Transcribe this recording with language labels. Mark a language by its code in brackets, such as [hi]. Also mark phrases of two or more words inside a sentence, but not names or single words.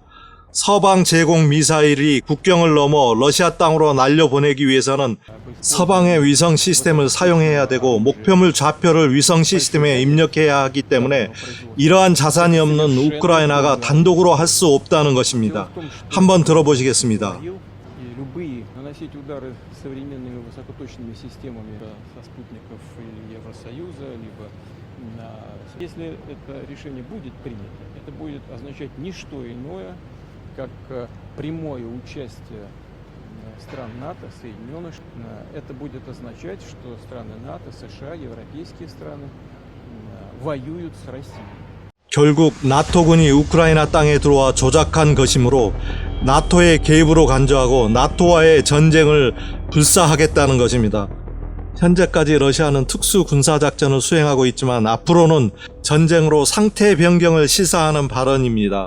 [ko] 서방 제공 미사일이 국경을 넘어 러시아 땅으로 날려보내기 위해서는 서방의 위성 시스템을 사용해야 되고 목표물 좌표를 위성 시스템에 입력해야 하기 때문에 이러한 자산이 없는 우크라이나가 단독으로 할 수 없다는 것입니다. 한번 들어보시겠습니다. [ru] Наносить удары современными высокоточными системами со спутников Евросоюза, либо если это решение будет принято, это будет означать не что иное, как прямое участие стран НАТО, Соединенных Штатов. Это будет означать, что страны НАТО, США, европейские страны воюют с Россией. [ko] 결국 나토군이 우크라이나 땅에 들어와 조작한 것이므로 나토의 개입으로 간주하고 나토와의 전쟁을 불사하겠다는 것입니다. 현재까지 러시아는 특수 군사작전을 수행하고 있지만 앞으로는 전쟁으로 상태 변경을 시사하는 발언입니다.